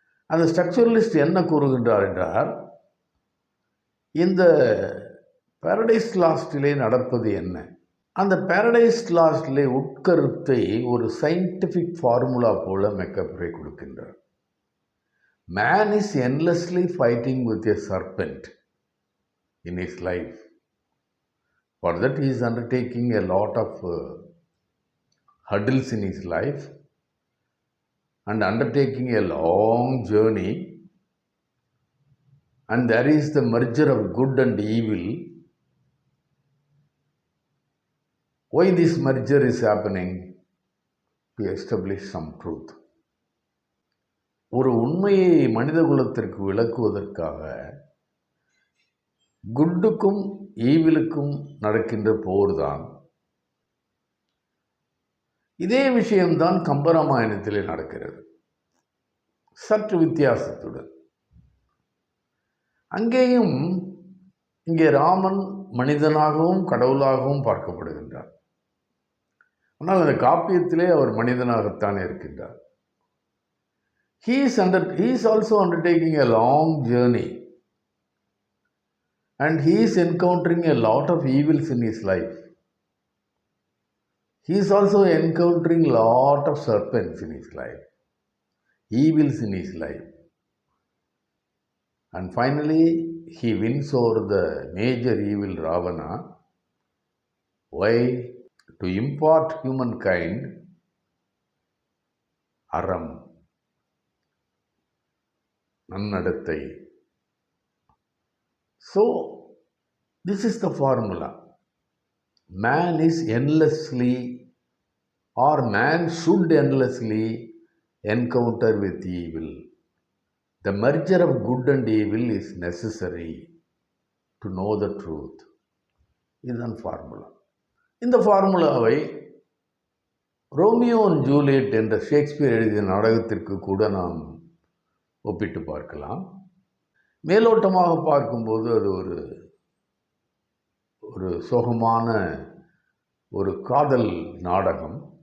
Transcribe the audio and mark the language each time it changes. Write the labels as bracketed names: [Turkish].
[Tamil] அந்த ஸ்ட்ரக்சரலிஸ்ட் என்ன கூறுகின்றார் என்றால், இந்த பாரடைஸ் லாஸ்டிலே நடப்பது என்ன? அந்த பாரடைஸ் லாஸ்டிலே உட்கருத்தை ஒரு சயின்டிஃபிக் ஃபார்முலா போல மெக்காஃப்ரே கொடுக்கின்றார். [English] Man is endlessly fighting with a serpent in his life. For that he is undertaking a lot of hurdles in his life and undertaking a long journey, and there is the merger of good and evil. Why this merger is happening? To establish some truth. [Tamil] ஒரு உண்மையை மனித குலத்திற்கு விளக்குவதற்காக குட்டுக்கும் ஈவிலுக்கும் நடக்கின்ற போர்தான். இதே விஷயம்தான் கம்பராமாயணத்திலே நடக்கிறது, சற்று வித்தியாசத்துடன். அங்கேயும் இங்கே ராமன் மனிதனாகவும் கடவுளாகவும் பார்க்கப்படுகின்றார். ஆனால் அந்த காப்பியத்திலே அவர் மனிதனாகத்தான் இருக்கின்றார். [English] He is also undertaking a long journey, and he is encountering a lot of evils in his life. He is also encountering a lot of serpents in his life, evils in his life. And finally, he wins over the major evil Ravana. Why? To impart humankind aram, [Tamil] நன்னடத்தை. [English] So, this is the formula. Man is endlessly, or man should endlessly encounter with evil. The merger of good and evil is necessary to know the truth. [Tamil] இதுதான் formula. இந்த ஃபார்முலாவை Romeo and Juliet என்ற Shakespeare எழுதிய நாடகத்திற்கு கூட நாம் ஒப்பிட்டு பார்க்கலாம். மேலோட்டமாக பார்க்கும்போது அது ஒரு சோகமான ஒரு காதல் நாடகம்.